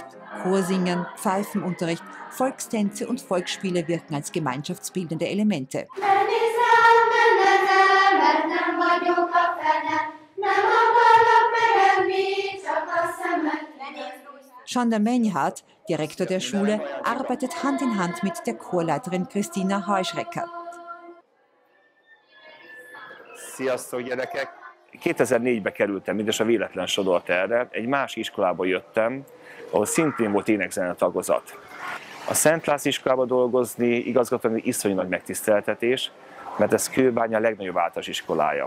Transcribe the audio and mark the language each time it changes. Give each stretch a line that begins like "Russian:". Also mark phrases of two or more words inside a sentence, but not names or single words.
German: Chorsingen, Pfeifenunterricht, Volkstänze und Volksspiele wirken als gemeinschaftsbildende Elemente. Sándor Menyhard, Direktor der Schule, arbeitet Hand in Hand mit der Chorleiterin Krisztina Heuschrecker.
Hungarian: Sziasztok, gyerekek! 2004-ben kerültem, mindössze véletlen sodort erre. Egy más iskolába jöttem, ahol szintén volt énekzene tagozat. A Szent László iskolába dolgozni igazgatóan iszonyú nagy megtiszteltetés, mert ez Kőbánya legnagyobb általános iskolája.